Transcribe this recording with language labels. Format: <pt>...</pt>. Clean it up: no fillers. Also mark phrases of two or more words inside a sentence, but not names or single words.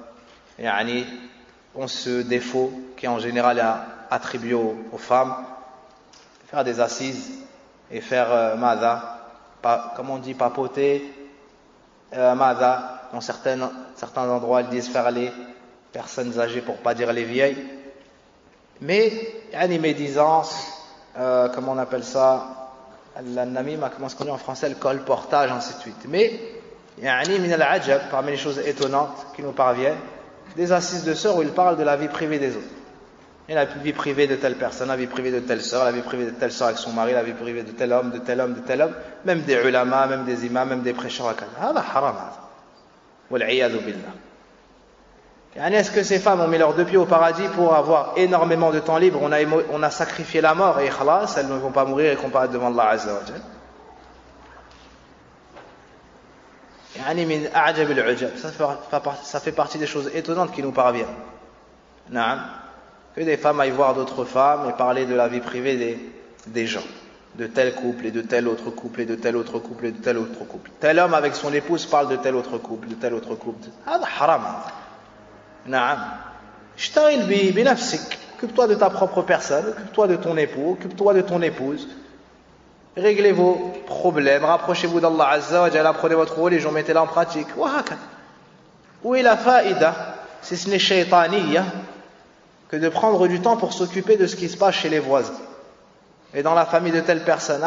<fr>ont ce défaut qui en général est attribué aux femmes, faire des assises et faire comment on dit, papoter, dans certains endroits, ils disent faire les personnes âgées pour pas dire les vieilles, mais médisance, comment on appelle ça, l'annamima, comment est-ce qu'on dit en français, le colportage, ainsi de suite.</fr> <ar>Mais من العجب,</ar> <fr>parmi les choses étonnantes qui nous parviennent, des assises de sœurs où ils parlent de la vie privée des autres. Et la vie privée de telle personne, la vie privée de telle sœur, la vie privée de telle sœur avec son mari, la vie privée de tel homme, de tel homme, de tel homme, même des ulama, même des imams, même des prêcheurs.</fr> <ar>هذا حرام هذا. والعياذ بالله.</ar> <fr>Est-ce que ces femmes ont mis leurs deux pieds au paradis pour avoir énormément de temps libre? On a sacrifié la mort et khalas, elles ne vont pas mourir et comparaître devant</fr> <ar>الله عز وجل. يعني من أعجب العجب.</ar> <fr>Ça fait partie des choses étonnantes qui nous parviennent. Naam. Que des femmes aillent voir d'autres femmes et parler de la vie privée des gens, de tel couple et de tel autre couple et de tel autre couple et de tel autre couple. Tel homme avec son épouse parle de tel autre couple, de tel autre couple.</fr> <ar>هذا حرام. Naam. اشتغل بنفسك.</ar> <fr>Occupe-toi de ta propre personne, occupe-toi de ton époux, occupe-toi de ton épouse. Réglez vos problèmes, rapprochez-vous d'</fr> <ar>الله عز وجل,</ar> <fr>apprenez votre religion, mettez-la en pratique. Où est la faïda, si ce n'est shaytaniya, que de prendre du temps pour s'occuper de ce qui se passe chez les voisins et dans la famille de telle personne.</fr>